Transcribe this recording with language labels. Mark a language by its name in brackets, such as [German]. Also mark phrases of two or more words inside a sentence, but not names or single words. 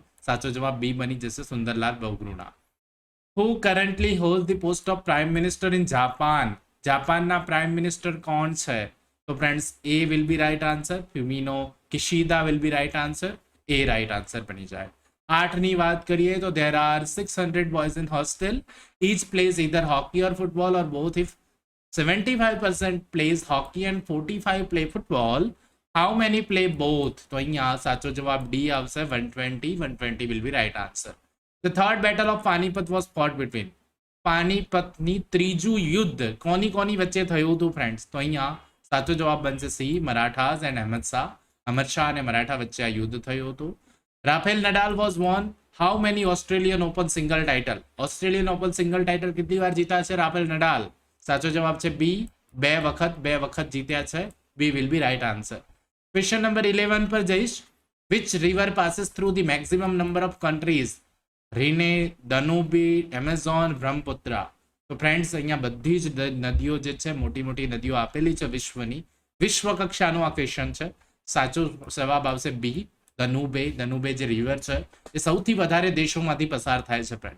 [Gujarati] સાચો જવાબ બી બની જશે, સુંદરલાલ બહુગુણા. [English] Who currently hold the post of Prime Minister in Japan? [Gujarati] જાપાનના [English] Prime Minister [Gujarati] કોણ છે? તો ફ્રેન્ડ્સ, [English] A will be right answer. Fumino Kishida will be right answer. A right answer [Gujarati] બની જાય. 8ની વાત કરીએ તો [English] there are 600 boys in hostel. Each plays either hockey or football or both. If 75% plays hockey and 45 play football, how many play both? [Gujarati] તો અહીંયા સાચો જવાબ ડી આવશે 120. [English] 120 will be right answer. The third battle of Panipat was fought between. [Gujarati] પાનીપતની ત્રીજું યુદ્ધ કોની કોની વચ્ચે થયું હતું ફ્રેન્ડ્સ? તો અહીંયા સાચો જવાબ બનશે સી, [English] Marathas and Ahmad Shah. [Gujarati] અહમદ શાહ અને મરાઠા વચ્ચે આ યુદ્ધ થયું હતું. [English] Rafael Nadal was won how many Australian Open single title? [Gujarati] Australian Open [English] single title [Gujarati] કેટલી વાર જીત્યા છે રાફેલ નડાલ? સાચો જવાબ છે બી, 2 વખત જીત્યા છે. [English] B will be right answer. question number 11 [Gujarati] પર જઈશ. [English] Which river passes through the maximum number of countries? રીને, દનુબી, એમેઝોન, બ્રહ્મપુત્રા. [Gujarati] તો ફ્રેન્ડ્સ, અહીંયા બધી જ નદીઓ જે છે મોટી મોટી નદીઓ આપેલી છે વિશ્વની. વિશ્વ કક્ષાનું આ ક્વેશ્ચન છે. સાચો જવાબ આવશે બી, દનુબે. દનુબે જે રિવર છે એ સૌથી વધારે દેશોમાંથી પસાર થાય છે ફ્રેન્ડ્સ.